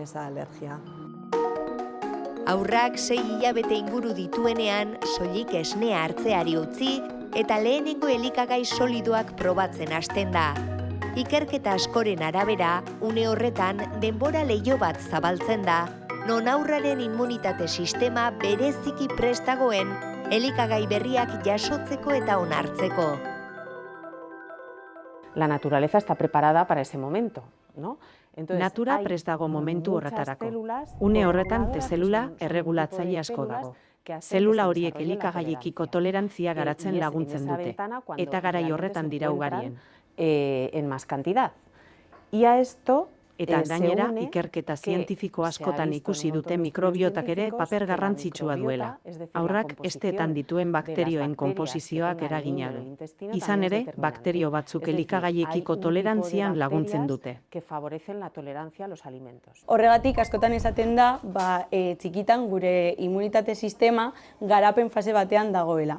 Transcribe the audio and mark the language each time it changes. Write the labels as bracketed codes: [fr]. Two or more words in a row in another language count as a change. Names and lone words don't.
[eu] Haurrak 6 hilabete inguru dituenean, soilik esnea hartzeari utzi eta lehenengo elikagai solidoak probatzen hasten da. Ikerketa askoren arabera, une horretan denbora leiho bat zabaltzen da, non haurraren immunitate sistema bereziki prestagoen elikagai berriak jasotzeko eta onartzeko. [es] La naturaleza está preparada para ese momento, ¿no? [eu] Natura prest dago momentu horretarako. Une horretan T-zelula erregulatzaile asko dago. Zelula horiek elikagaiekiko tolerantzia garatzen laguntzen dute, eta garai horretan dira ugarien. [es] En más cantidad. Y a esto [eu] Eta gainera, ikerketa zientifiko askotan ikusi dute mikrobiotak ere paper garrantzitsua duela. Haurrak hesteetan dituen bakterioen konposizioak eragina du. Izan ere, bakterio batzuk elikagaiekiko tolerantzian laguntzen dute. Horregatik askotan esaten da, txikitan gure immunitate sistema garapen fase batean dagoela.